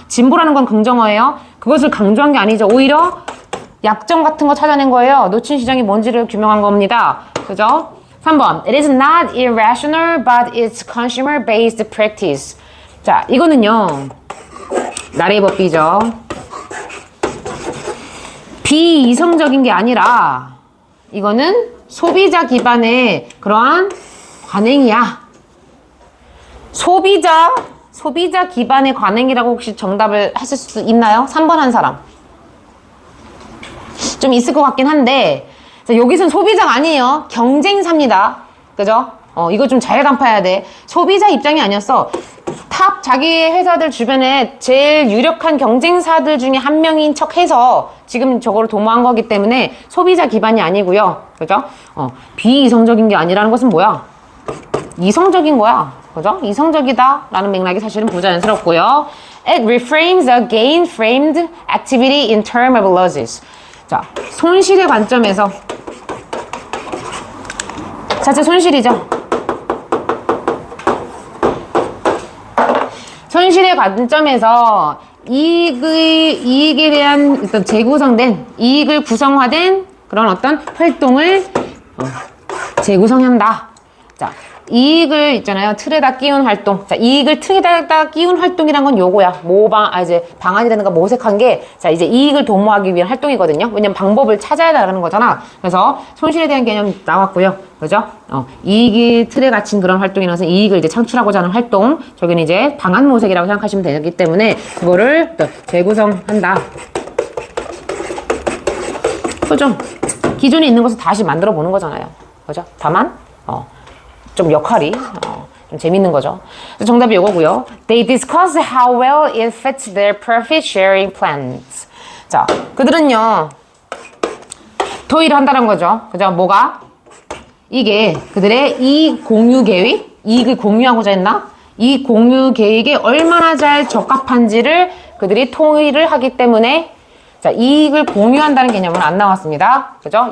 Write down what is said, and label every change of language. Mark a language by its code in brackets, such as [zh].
[ko] 진보라는 건 긍정어예요. 그것을 강조한 게 아니죠. 오히려 약점 같은 거 찾아낸 거예요. 놓친 시장이 뭔지를 규명한 겁니다. 그죠? 3번. [en] It is not irrational, but it's consumer-based practice. [ko] 자, 이거는요. 나레이 법비죠. 비이성적인 게 아니라 이거는 소비자 기반의 그러한 관행이야. 소비자 기반의 관행이라고 혹시 정답을 하실 수 있나요? 3번 한 사람. 좀 있을 것 같긴 한데, 자, 여기선 소비자가 아니에요. 경쟁사입니다. 그죠? 이거 좀 잘 간파해야 돼. 소비자 입장이 아니었어. 탑 자기 회사들 주변에 제일 유력한 경쟁사들 중에 한 명인 척 해서 지금 저거를 도모한 거기 때문에 소비자 기반이 아니고요. 그죠? 비이성적인 게 아니라는 것은 뭐야? 이성적인 거야. 그죠? 이성적이다 라는 맥락이 사실은 부자연스럽고요. [en] It reframes a gain-framed activity in terms of losses. [ko] 자, 손실의 관점에서 자체 손실이죠. 손실의 관점에서 이익에 대한 어떤 재구성된 이익을 구성화된 그런 어떤 활동을 재구성한다. 자, 이익을 있잖아요. 틀에다 끼운 활동. 자, 이익을 틀에다 끼운 활동이란 건 요거야. 이제 방안이 되는 거 모색한 게, 자, 이제 이익을 도모하기 위한 활동이거든요. 왜냐면 방법을 찾아야 되는 거잖아. 그래서 손실에 대한 개념 나왔고요. 그죠? 이익이 틀에 갇힌 그런 활동이라는 것은 이익을 이제 창출하고자 하는 활동. 저기는 이제 방안 모색이라고 생각하시면 되기 때문에 그거를 또 재구성한다. 그죠? 기존에 있는 것을 다시 만들어 보는 거잖아요. 그죠? 다만, 좀 역할이 좀 재밌는 거죠. 정답이 이거고요. [en] They discuss how well it fits their profit sharing plans. [ko] 자, 그들은요 토의를 한다는 거죠. 그죠? 뭐가? 이게 그들의 이익 공유 계획, 이익을 공유하고자 했나? 이 공유 계획에 얼마나 잘 적합한지를 그들이 토의를 하기 때문에 자, 이익을 공유한다는 개념은 안 나왔습니다. 그죠?